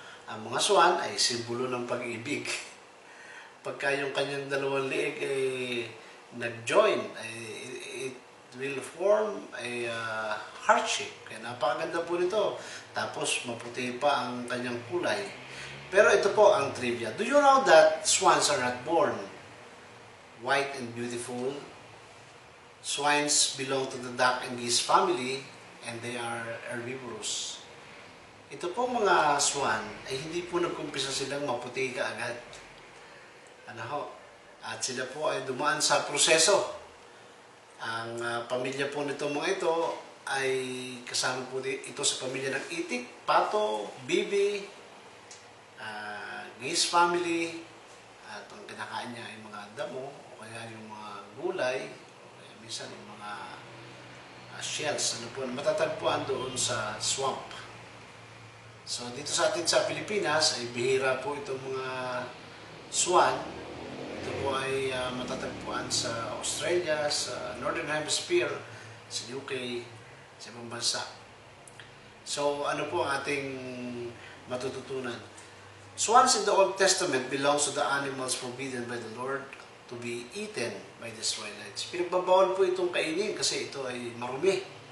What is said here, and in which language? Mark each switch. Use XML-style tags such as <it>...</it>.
<tl>Ang mga swan ay simbolo ng pag-ibig. Pagka yung kanyang dalawang liig ay nag-join,</tl> <en>it will form a heart shape.</en> <tl>Kaya napakaganda po nito. Tapos maputi pa ang kanyang kulay. Pero ito po ang trivia.</tl> <en>Do you know that swans are not born white and beautiful? Swans belong to the duck and geese family and they are herbivorous.</en> <tl>Ito po mga swan ay hindi po nagkumpisa silang maputi kaagad. Ano ho? At sila po ay dumaan sa proseso. Ang pamilya po nito mga ito ay kasama po ito sa pamilya ng itik, pato, bibi, geese family, at ang kinakain niya ay mga damo o kaya yung mga gulay o kaya minsan yung mga shells ano po, matatagpuan doon sa swamp. So dito sa atin sa Pilipinas ay bihira po itong mga swan. Ito po ay matatagpuan sa Australia, sa Northern Hemisphere, sa UK, sa ibang bansa. So ano po ang ating matututunan?</tl> <en>Swans in the Old Testament belongs to the animals forbidden by the Lord to be eaten by the Israelites.</en> <tl>Pinagbabawal po itong kainin kasi ito ay marumi.</tl>